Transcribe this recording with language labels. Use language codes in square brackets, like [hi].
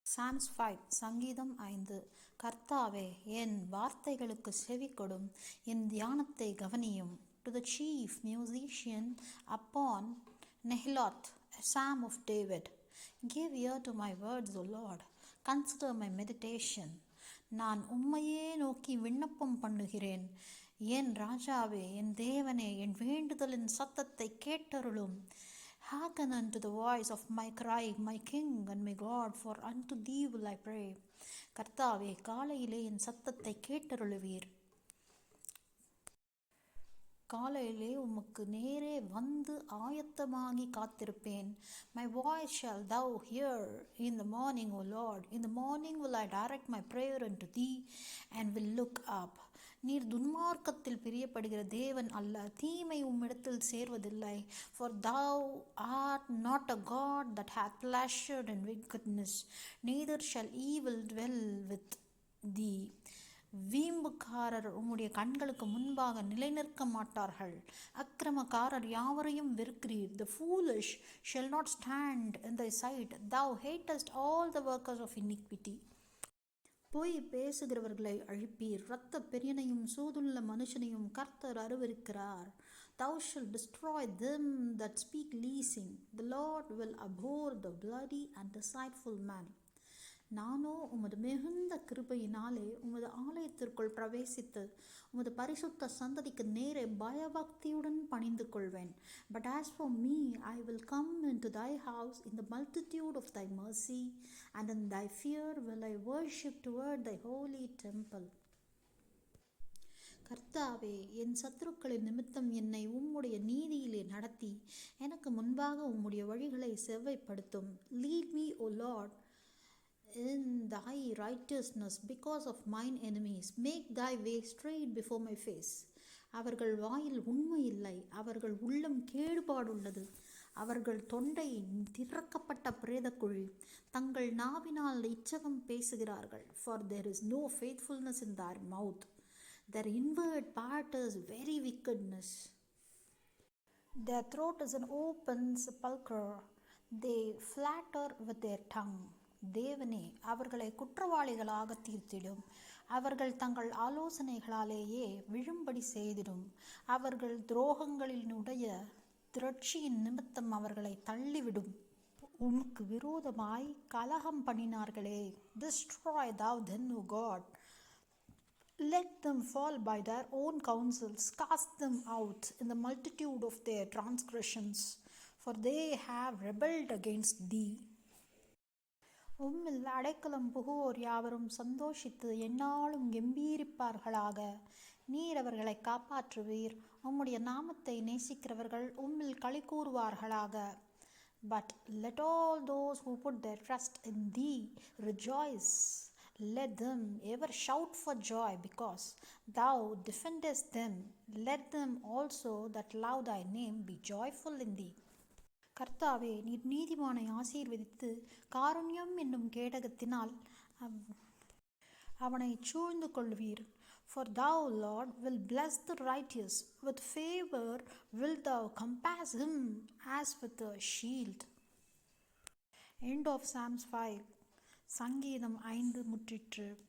[ta] Psalms 5 சங்கீதம் 5. கர்த்தாவே, என் வார்த்தைகளுக்கு செவிகொடும், என் தியானத்தை கவனியும். [en] To the chief musician upon Nehiloth, a psalm of David. Give ear to my words, O Lord. Consider my meditation. [ta] நான் உம்மையே நோக்கி விண்ணப்பம் பண்ணுகிறேன். என் ராஜாவே, என் தேவனே, என் வேண்டுதலின் சத்தத்தை கேட்டருளும். [en] Hearken unto the voice of my cry, my King and my God, for unto thee will I pray. [ta] கர்த்தாவே, காலையிலே என் சத்தத்தை கேட்டருளுவீர். காலையிலே உமக்கு நேரே வந்து ஆயத்தமாகி காத்திருப்பேன். [en] My voice shall thou hear in the morning, O Lord. In the morning will I direct my prayer unto thee and will look up. [ta] நீர் துன்மார்க்கத்தில் பிரியப்படுகிற தேவன் அல்ல, தீமை உம்மிடத்தில் சேர்வதில்லை. [en] For thou art not a God that hath pleasure in wickedness, neither shall evil dwell with thee. [ta] வீம்புக்காரர் உம்முடைய கண்களுக்கு முன்பாக நிலைநிற்க மாட்டார்கள். அக்கிரமக்காரர் யாவரையும் வெறுக்கிறீர். [en] The foolish shall not stand in thy sight. Thou hatest all the workers of iniquity. [ta] பொய் பேசுகிறவர்களை அழிப்பீர். இரத்த பெரியனையும் சூதுள்ள மனுஷனையும் கர்த்தர் அருவருக்கிறார். [en] Thou shalt destroy them that speak leasing. The Lord will abhor the bloody and deceitful man. [ta] நானோ உமது மிகுந்த கிருபையினாலே உமது ஆலயத்திற்குள் பிரவேசித்து உமது பரிசுத்த சந்ததிக்கு நேரே பயபக்தியுடன் பணிந்து கொள்வேன். [en] But as for me, I will come into thy house in the multitude of thy mercy, and in thy fear will I worship toward thy holy temple. [ta] கர்த்தாவே, என் சத்துருக்களின் நிமித்தம் என்னை உம்முடைய நீதியிலே நடத்தி எனக்கு முன்பாக உம்முடைய வழிகளை செவ்வைப்படுத்தும். [en] Lead me, O Lord, in thy righteousness because of mine enemies. Make thy way straight before my face. [ta] அவர்கள் வாயில் உண்மை இல்லை, அவர்கள் உள்ளம் கேடுபாடுள்ளது. அவர்கள் தொண்டை திறக்கப்பட்ட பிரேதக்குழி. தங்கள் நாவினால் இச்சகம் பேசுகிறார்கள். [en] For there is no faithfulness in their mouth. Their inward part is very wickedness. Their throat is an open sepulchre. They flatter with their tongue. [ta] தேவனே, அவர்களை குற்றவாளிகளாக தீர்த்திடும். அவர்கள் தங்கள் ஆலோசனைகளாலேயே விழும்படி செய்திடும். அவர்கள் துரோகங்களினுடைய திரட்சியின் நிமித்தம் அவர்களை தள்ளிவிடும். உமக்கு விரோதமாய் கலகம் பண்ணினார்களே. [en] Destroy thou them, O God. Let them fall by their own counsels. Cast them out in the multitude of their transgressions, for they have rebelled against thee. [ta] உம்மில் அடைக்கலம் புகுவோர் யாவரும் சந்தோஷித்து எந்நாளும் கெம்பீரிப்பார்களாக. நீர் அவர்களை காப்பாற்றுவீர். உம்முடைய நாமத்தை நேசிக்கிறவர்கள் உம்மில் களி கூறுவார்களாக. [en] But let all those who put their trust in thee rejoice. Let them ever shout for joy because thou defendest them. Let them also that love thy name be joyful in thee. [ta] கர்த்தாவே, நீர் நீதிமானை ஆசீர்வதித்து காருண்யம் என்னும் கேடகத்தினால் அவனை சூழ்ந்து கொள்வீர். [en] For thou, Lord, will bless the righteous. With favor wilt thou compass him as with a shield. End of Psalms 5. [ta] சங்கீதம் 5 முற்றிற்று.